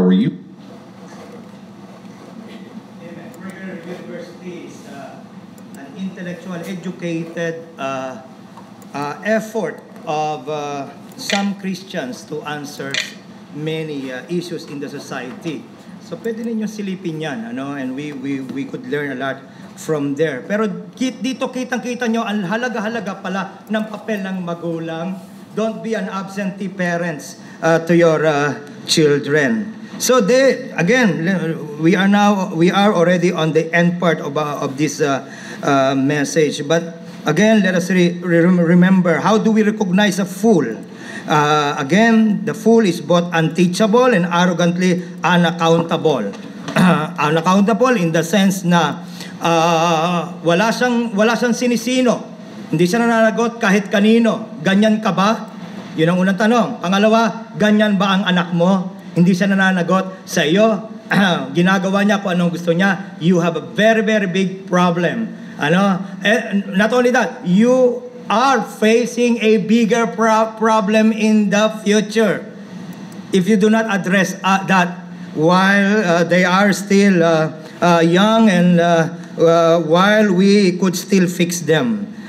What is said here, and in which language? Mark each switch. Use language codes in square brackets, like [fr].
[en] Prager University is an intellectual, educated effort of some Christians to answer many issues in the society. So [tl] pwede ninyo silipin yan, [en] and we could learn a lot from there. [tl] Pero dito kitang-kita nyo ang halaga-halaga pala ng papel ng magulang. [en] Don't be an absentee parents to your children. So again, we are already on the end part of this message. But again, let us remember, how do we recognize a fool? Again, the fool is both unteachable and arrogantly unaccountable. Unaccountable in the sense [tl] na wala siyang sinisino. Hindi siya nananagot kahit kanino. Ganyan ka ba? Yun ang unang tanong. Pangalawa, ganyan ba ang anak mo? Hindi siya nananagot sa iyo. Ginagawa niya kung anong gusto niya. [en] You have a very, very big problem. Not only that, you are facing a bigger problem in the future if you do not address that while they are still young and while we could still fix them.